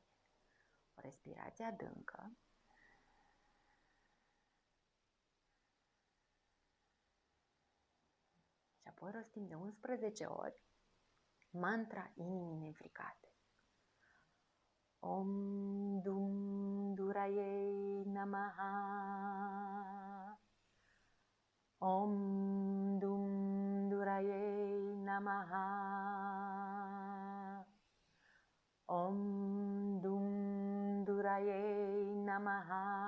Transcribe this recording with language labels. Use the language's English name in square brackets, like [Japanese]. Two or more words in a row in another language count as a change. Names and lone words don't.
[Romanian] O respirație adâncă. Și apoi rostim de 11 ori mantra inimii neînfricate. [Sanskrit] Om Dum Duraiei Namaha. Om Dum Duraiei Namaha. Om Dum Duraiei Namaha.